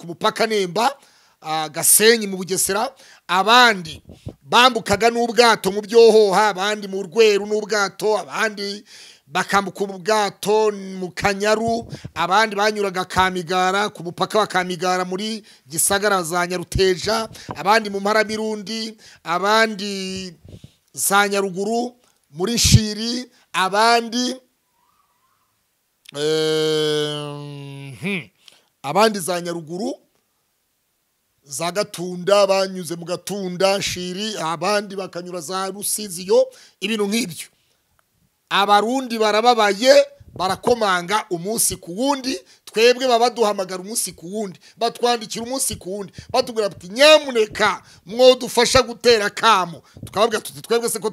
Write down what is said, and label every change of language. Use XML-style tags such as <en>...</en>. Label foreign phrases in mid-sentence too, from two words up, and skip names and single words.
<rw>mupaka Nemba Gasenyi mu Bugesera abandi bambukaga n'ubwato mu Byohoha abandi mu Rweru n'ubwato abandi bakambuka ubwato mu Kanyaru abandi banyuraga Kamigara ku mupaka wa Kamigara muri Gisagara za Nyaruteja abandi mu Maramirundi abandi za Nyaruguru muri Shiri abandi abandi za Nyaruguru za Gatunda banyuze mu Gatunda Shiri abandi bakanyura za Rusiziyo ibintu nk'ibyo abarundi barababaye barakomanga umunsi ku wundi twebwe babaduhamagara umunsi ku wundi batwandikira umunsi ku wundi batubwira bati nyamuneka mwo dufasha gutera kamo tukababwira tuti twebwe se ko</rw>